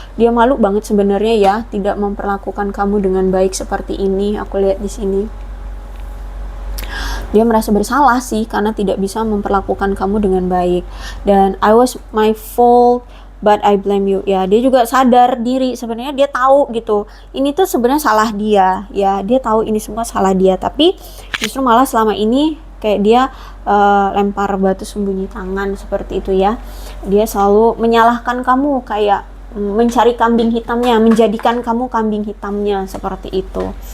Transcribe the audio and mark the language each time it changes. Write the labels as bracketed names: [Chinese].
[Indonesian] Dia malu banget sebenarnya ya, tidak memperlakukan kamu dengan baik seperti ini. Aku lihat di sini. Dia merasa bersalah sih karena tidak bisa memperlakukan kamu dengan baik. [English] Dan I was my fault but I blame you. [Indonesian] Ya, dia juga sadar diri sebenarnya, dia tahu gitu. Ini tuh sebenarnya salah dia. Ya, dia tahu ini semua salah dia, tapi justru malah selama ini kayak dia lempar batu sembunyi tangan seperti itu ya. Dia selalu menyalahkan kamu, kayak mencari kambing hitamnya, menjadikan kamu kambing hitamnya seperti itu.